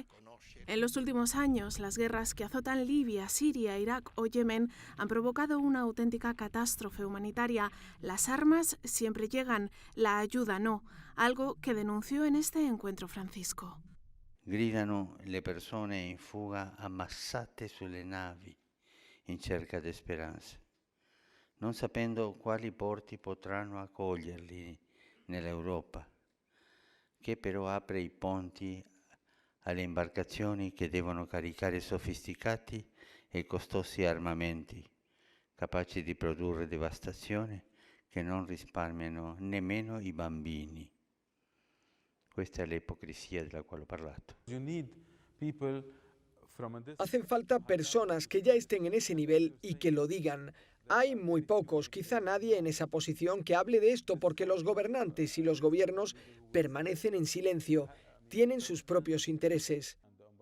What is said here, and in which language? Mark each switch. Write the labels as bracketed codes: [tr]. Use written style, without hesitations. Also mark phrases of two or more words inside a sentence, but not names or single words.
[es] En los últimos años, las guerras que azotan Libia, Siria, Irak o Yemen han provocado una auténtica catástrofe humanitaria. Las armas siempre llegan, la ayuda no, algo que denunció en este encuentro Francisco. [it] Gridano le persone in fuga ammassate sulle navi in cerca di speranza, non sapendo quali porti potranno accoglierli nell'Europa, che però apre i ponti alle imbarcazioni che devono caricare sofisticati e costosi armamenti, capaci di produrre devastazione che non risparmiano nemmeno i bambini. Questa è l'ipocrisia della quale ho parlato. [es] Hacen falta personas que ya estén en ese nivel y que lo digan. Hay muy pocos, quizá nadie en esa posición que hable de esto porque los gobernantes y los gobiernos permanecen en silencio, tienen sus propios intereses.